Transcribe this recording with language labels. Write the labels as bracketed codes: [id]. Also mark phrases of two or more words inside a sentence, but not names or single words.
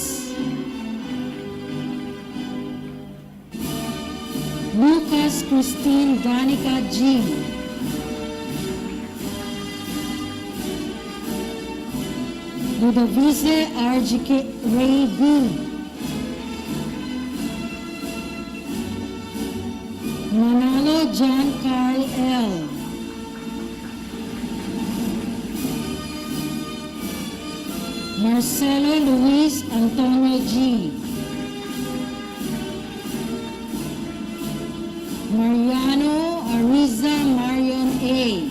[tl] Lucas Christine Danica G. Ludovice RGK Ray B. Manalo John Carl L. Marcelo Luis Antonio G. Mariano Ariza Marion A.